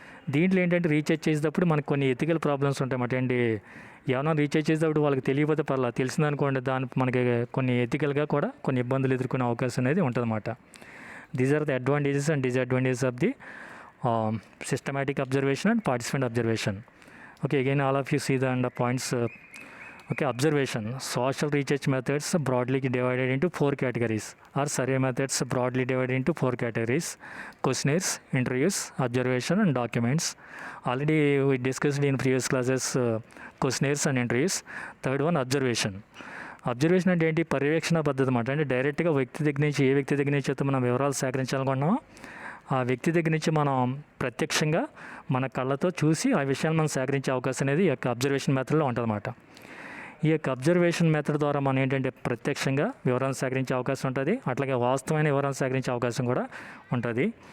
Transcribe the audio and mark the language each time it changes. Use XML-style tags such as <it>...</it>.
<te>దీంట్లో ఏంటంటే రీసెర్చ్ చేసేటప్పుడు మనకు కొన్ని ఎథికల్ ప్రాబ్లమ్స్ ఉంటాయన్నమాట. ఏంటి ఏమైనా రీసెర్చ్ చేసేటప్పుడు వాళ్ళకి తెలియకపోతే పర్లా, తెలిసిందనుకోండి దానికి మనకి కొన్ని ఎథికల్గా కూడా కొన్ని ఇబ్బందులు ఎదుర్కొనే అవకాశం అనేది ఉంటుందన్నమాట.</te> <en>These are the advantages and disadvantages of the systematic observation and participant observation. Okay, again all of you see the end points. Okay, observation. Social research methods broadly divided into 4 categories, or survey methods broadly divided into 4 categories: questionnaires, interviews, observation and documents. Already we discussed in previous classes questionnaires and interviews. Third one, observation.</en> <te>Observation అంటే ఏంటి? పర్యవేక్షణ పద్ధతి అన్నమాట. అంటే డైరెక్ట్గా వ్యక్తి దగ్గర నుంచి ఏ వ్యక్తి దగ్గర నుంచి అయితే మనం వివరాలు సేకరించాలనుకున్నామో ఆ వ్యక్తి దగ్గర నుంచి మనం ప్రత్యక్షంగా మన కళ్ళతో చూసి ఆ విషయాన్ని మనం సేకరించే అవకాశం అనేది ఈ యొక్క అబ్జర్వేషన్ మెథడ్లో ఉంటుందన్నమాట. ఈ యొక్క అబ్జర్వేషన్ మెథడ్ ద్వారా మనం ఏంటంటే ప్రత్యక్షంగా వివరాలను సేకరించే అవకాశం ఉంటుంది, అట్లాగే వాస్తవమైన వివరాలను సేకరించే అవకాశం కూడా ఉంటుంది.</te>